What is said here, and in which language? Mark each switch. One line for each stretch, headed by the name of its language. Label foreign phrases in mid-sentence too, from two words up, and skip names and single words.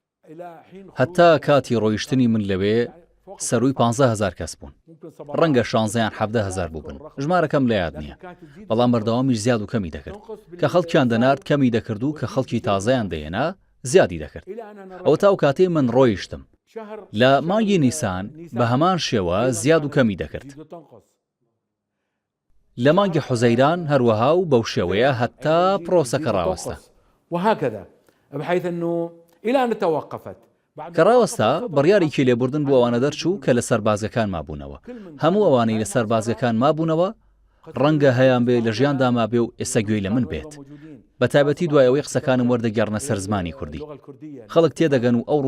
Central Kurdish: هەتا کاتی ڕۆیشتنی من لەوێ سەروی 15,000 کەس بوون ڕەنگە 16 17,000 بوو بن ژمارەکەم لە یاد نییە بەڵام بەردەوامیش زیاد و کەمی دەکرد کە خەڵکیان دەنارد کەمی دەکرد و کە خەڵکی تازەیان دەهێنا زیادی دەکرد ئەوە تا و کاتێ من ڕۆیشتم لە مانگی نیسان بە هەمان شێوە زیاد و کەمی دەکرد لە مانگی حوزەیران هەروەها و بەو شێوەیە هەتا پرۆسەکە ڕاوەستە
Arabic: وهكذا بحيث انه الى ان توقفت
Central Kurdish: کە ڕاوەستا بڕیارێکی لێبوردن بۆ ئەوانە دەرچوو کە لە سەربازەکان مابوونەوە هەموو ئەوانەی لە سەربازەکان مابوونەوە ڕەنگە هەیان بێ لە ژیاندا مابێ و ئێستا گوێی لە من بێت بە تایبەتی دوایەوەی قسەکانم وەردەگەڕنە سەر زمانی کوردی خەڵک تێدەگەن و ئەو